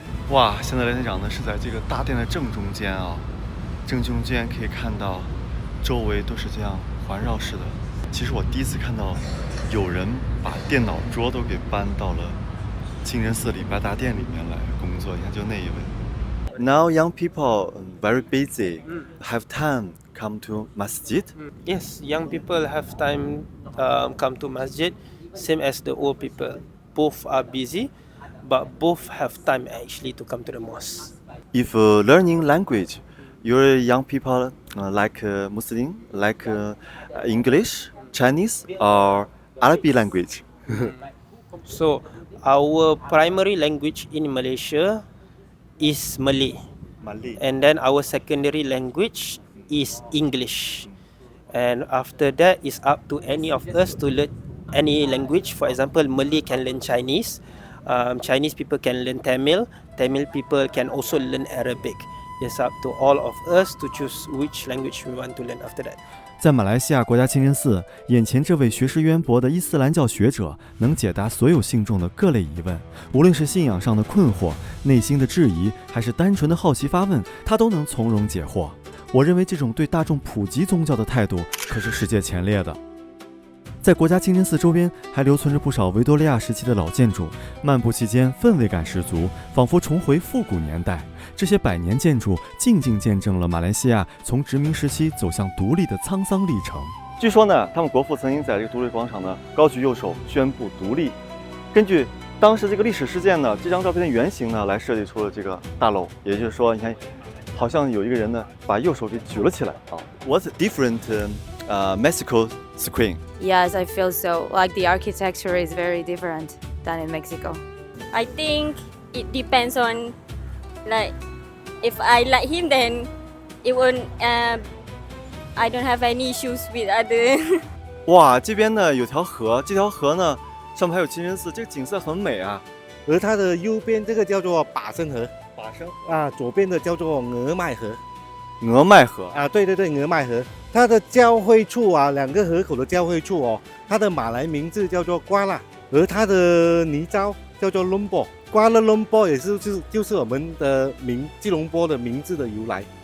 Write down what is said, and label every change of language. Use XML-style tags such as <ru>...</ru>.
<zh>哇，現在雷店長呢是在這個大殿的正中間啊，正中間可以看到周圍都是這樣環繞式的。其實我第一次看到有人把電腦桌都給搬到了清真寺禮拜大殿裡面來工作，你看就那一位。</zh> <en>Now young people very busy, have time come to masjid? Yes, young people have time come to masjid, same as the old people. Both are busy, but both have time actually to come to the mosque. If learning language, your young people like Muslim, like English, Chinese, or Arabic language? So our primary language in Malaysia is Malay. And then our secondary language is English. And after that, it's up to any of us to learn any language. For example, Malay can learn Chinese. Chinese people can learn Tamil. Tamil people can also learn Arabic. It's up to all of us to choose which language we want to learn after that.</en> <zh>在马来西亚国家清真寺，眼前这位学识渊博的伊斯兰教学者能解答所有信众的各类疑问，无论是信仰上的困惑、内心的质疑，还是单纯的好奇发问，他都能从容解惑。我认为这种对大众普及宗教的态度可是世界前列的。在国家清真寺周边还留存着不少维多利亚时期的老建筑，漫步期间氛围感十足，仿佛重回复古年代。这些百年建筑静静见证了马来西亚从殖民时期走向独立的沧桑历程。据说呢，他们国父曾经在这个独立广场呢高举右手宣布独立。根据当时这个历史事件呢，这张照片的原型呢来设计出了这个大楼。也就是说，你看，好像有一个人呢把右手给举了起来啊。</zh> <en>What's different Mexico screen? Yes, I feel so. Like the architecture is very different than in Mexico. I think it depends on, like, if I like him, then it won't. I don't have any issues with other.</en> <zh>哇，这边呢有条河，这条河呢上面还有清真寺，这个景色很美啊。而它的右边这个叫做把生河，把生啊，左边的叫做峨麥河。峨麥河啊，对对对，峨麥河，它的交匯處啊，兩個河口的交匯處哦，它的馬來名字叫做瓜拉，而它的泥沼叫做隆波，瓜拉隆波也是就是我們的吉隆坡的名字的由來。</zh>